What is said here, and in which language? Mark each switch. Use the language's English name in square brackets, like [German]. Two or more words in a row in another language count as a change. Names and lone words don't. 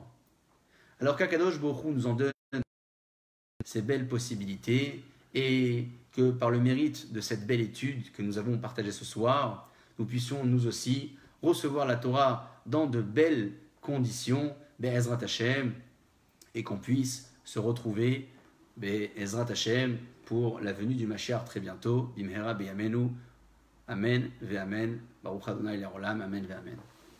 [French] Alors qu'Akadosh Baruch Hu nous en donne ces belles possibilités et que par le mérite de cette belle étude que nous avons partagée ce soir, nous puissions nous aussi recevoir la Torah dans de belles conditions, [Hebrew] בעזרת השם, [French] et qu'on puisse se retrouver [Hebrew] בעזרת השם [French] pour la venue du Mashiach très bientôt. [Hebrew] במהרה בימינו. אמן ואמן. ברוך אדוני לעולם. אמן ואמן.